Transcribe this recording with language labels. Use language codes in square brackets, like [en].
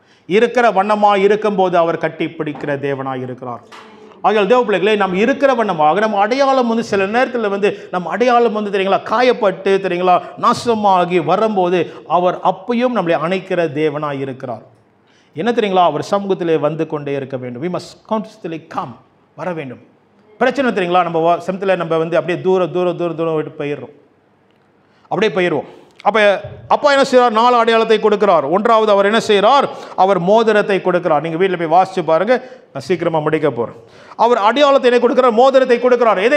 [ta] இருக்கிற வண்ணமாக இருக்கும்போது அவர் கட்டி பிடிக்கிற தேவனாக இருக்கிறார். ஆகியால் தேவ பிள்ளைகளே, நம்ம இருக்கிற வண்ணமாக நம்ம அடையாளம் சில நேரத்தில் நம்ம அடையாளம் தெரியுங்களா காயப்பட்டு தெரியுங்களா நாசமாகி வரும்போது அவர் அப்பையும் நம்மளை அணைக்கிற தேவனாக இருக்கிறார். என்ன தெரியுங்களா, அவர் சமூகத்திலே வந்து கொண்டே இருக்க வேண்டும். [en] we must constantly come, [ta] வர வேண்டும். பிரச்சனை தெரியுங்களா, நம்ம சமயத்தில் நம்ம அப்படியே தூரம் விட்டு போயிடுவோம். அப்போ அப்பா என்ன செய்கிறார்? 4 அடையாளத்தை கொடுக்கிறார். ஒன்றாவது அவர் என்ன செய்கிறார்? அவர் மோதிரத்தை கொடுக்கிறார். நீங்கள் வீட்டில் போய் வாசிச்சு பாருங்க, நான் சீக்கிரமாக முடிக்க போகிறேன். அவர் அடையாளத்தை என்ன கொடுக்கிறார்? மோதிரத்தை கொடுக்கிறார்.